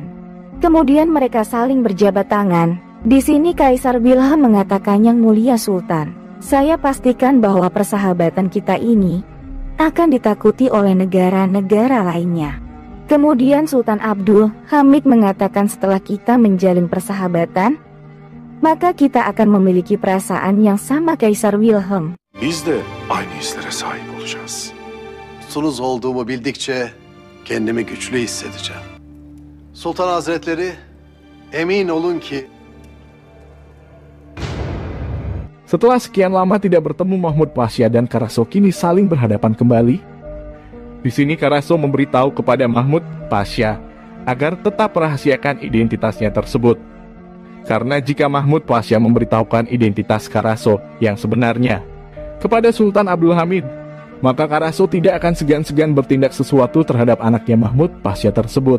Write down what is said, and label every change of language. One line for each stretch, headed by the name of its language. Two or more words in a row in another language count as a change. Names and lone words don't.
Indonesian: Kemudian mereka saling berjabat tangan. Di sini Kaisar Wilhelm mengatakan, "Yang mulia Sultan, saya pastikan bahwa persahabatan kita ini akan ditakuti oleh negara-negara lainnya." Kemudian Sultan Abdul Hamid mengatakan, "Setelah kita menjalin persahabatan, maka kita akan memiliki perasaan yang sama Kaisar Wilhelm.
Turkish: Biz de aynı hislere sahip olacağız. Sultanız olduğumu bildikçe kendimi güçlü hissedeceğim. Sultan Hazretleri, emin olun ki..."
Indonesian: Setelah sekian lama tidak bertemu, Mahmud Pasha dan Karaso kini saling berhadapan kembali. Di sini Karaso memberitahu kepada Mahmud Pasha agar tetap rahasiakan identitasnya tersebut. Karena jika Mahmud Pasha memberitahukan identitas Karaso yang sebenarnya kepada Sultan Abdul Hamid, maka Karaso tidak akan segan-segan bertindak sesuatu terhadap anaknya Mahmud Pasha tersebut.